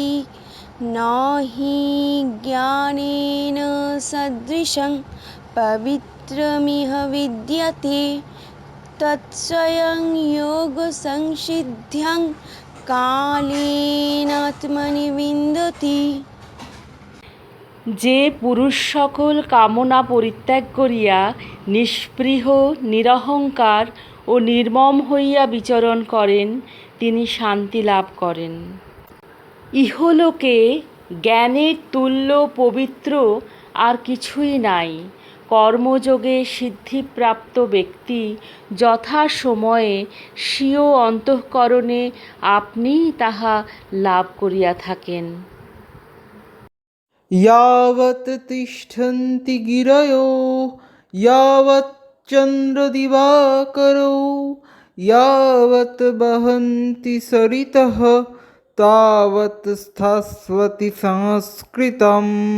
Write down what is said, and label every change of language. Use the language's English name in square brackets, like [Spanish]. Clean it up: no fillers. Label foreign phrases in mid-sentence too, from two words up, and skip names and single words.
[Sanskrit] न हि ज्ञानेन सदृशं पवित्रमिह विद्यते तत्स्वयं योगसंसिद्ध्यं कालेनात्मनि विन्दति। [Bangla] যে পুরুষ সকল কামনা পরিত্যাগ করিয়া নিষ্পৃহ নিরহংকার ও নির্মম হইয়া বিচরণ করেন, তিনি শান্তি লাভ করেন। ইহলোকে জ্ঞানের তুল্য পবিত্র আর কিছুই নাই। কর্মযোগে সিদ্ধিপ্রাপ্ত ব্যক্তি যথা সময়ে স্বীয় অন্তঃকরণে আপনিই তাহা লাভ করিয়া থাকেন। [Sanskrit] यावत् तिष्ठन्ति गिरयो यावत् चन्द्रदिवाकरौ यावत् वहन्ति सरितः तावत् स्थास्वति संस्कृतम्।